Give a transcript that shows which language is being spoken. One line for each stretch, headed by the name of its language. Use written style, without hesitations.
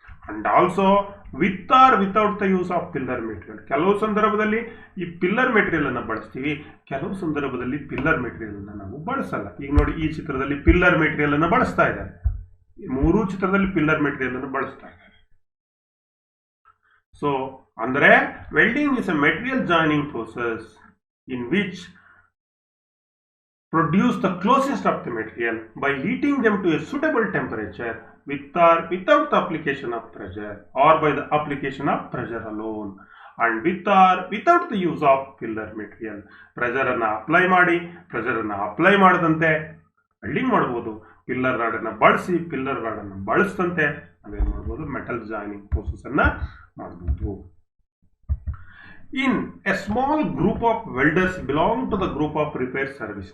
English: And also with or without the use of pillar material.
Kannada: ಕೆಲವು ಸಂದರ್ಭದಲ್ಲಿ ಈ pillar material ಅನ್ನ ಬಳಸ್ತೀವಿ, ಕೆಲವು ಸಂದರ್ಭದಲ್ಲಿ ಪಿಲ್ಲರ್ ಮೆಟೀರಿಯಲ್ ಅನ್ನ ನಾವು ಬಳಸಲ್ಲ. ಈಗ ನೋಡಿ, ಈ ಚಿತ್ರದಲ್ಲಿ ಪಿಲ್ಲರ್ ಮೆಟೀರಿಯಲ್ ಅನ್ನ ಬಳಸ್ತಾ ಇದ್ದಾರೆ. 3 ಚಿತ್ರದಲ್ಲಿ ಪಿಲ್ಲರ್ ಮೆಟೀರಿಯಲ್ ಅನ್ನು ಬಳಸ್ತಾ ಇದ್ದಾರೆ.
English: So ಅಂದರೆ welding is a material joining process in which produce the closest of the material by heating them to a suitable temperature with or without the application of pressure, or by the application of pressure alone, and with or without the use of filler material.
Kannada: Pressure ಅನ್ನ apply ಮಾಡಿ, pressure ಅನ್ನ apply ಮಾಡದಂತೆ welding ಮಾಡಬಹುದು. Pillar rod ಅನ್ನ ಬಳಸಿ, pillar rod ಅನ್ನ ಬಳಸದಂತೆ ನಾವೇನ್ ಮಾಡಬಹುದು? ಮೆಟಲ್ ಜಾಯಿನಿಂಗ್ ಪ್ರೋಸೆಸ್ ಅನ್ನ ಮಾಡಬಹುದು.
English: In a small group of welders belong to the group of repair service.